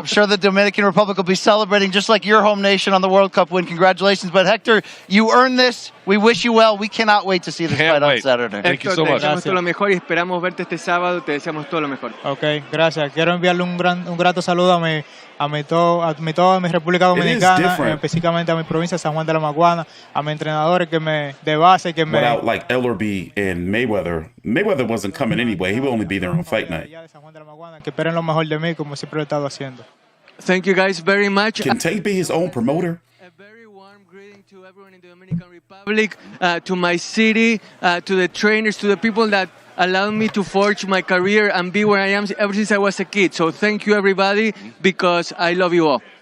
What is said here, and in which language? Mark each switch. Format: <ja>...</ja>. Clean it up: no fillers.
<en>I'm sure the Dominican Republic will be celebrating just like your home nation on the World Cup win. Congratulations. But Hector, you earned this. We wish you well. We cannot wait to see this fight on Saturday. Thank you so much.</en> <es>Te deseamos todo lo mejor y esperamos verte este sábado. Te deseamos todo lo mejor. Ok, gracias. Quiero enviarle un grato saludo a toda mi República Dominicana, específicamente a mi provincia San Juan de la Maguana, a mis entrenadores de base que me...</es> <en>Without like Ellerby and Mayweather wasn't coming anyway. He would only be there on fight night.</en> <es>Que esperen lo mejor de mí, como siempre lo he estado haciendo.</es> <en>Thank you guys very much. Can Tank be his own promoter? A very warm greeting to everyone in the Dominican Republic, to my city, to the trainers, to the people that allowed me to forge my career and be where I am ever since I was a kid. So thank you, everybody, because I love you all.</en>